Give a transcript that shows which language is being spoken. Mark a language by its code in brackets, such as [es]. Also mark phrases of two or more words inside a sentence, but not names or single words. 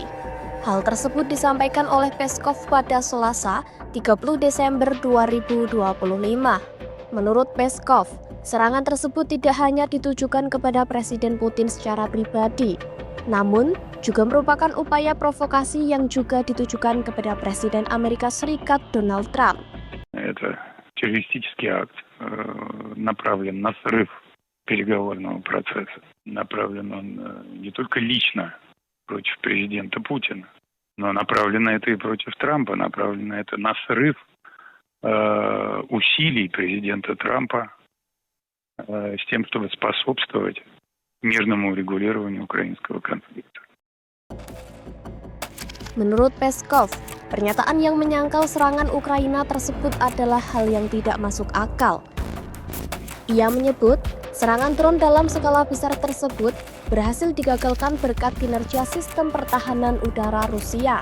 [id] Hal tersebut disampaikan oleh Peskov pada Selasa, 30 Desember 2025. Menurut Peskov, serangan tersebut tidak hanya ditujukan kepada Presiden Putin secara pribadi, namun juga merupakan upaya provokasi yang juga ditujukan kepada Presiden Amerika Serikat Donald Trump. [ru] Это террористический акт, направлен на срыв переговорного процесса. Направлен он не только лично против президента Путина, но направлено это и против Трампа, направлено это на срыв усилий президента Трампа с тем, чтобы способствовать мирному урегулированию украинского конфликта. [id] Menurut Peskov, pernyataan yang menyangkal serangan Ukraina tersebut adalah hal yang tidak masuk akal. Ia menyebut, serangan drone dalam skala besar tersebut berhasil digagalkan berkat kinerja sistem pertahanan udara Rusia.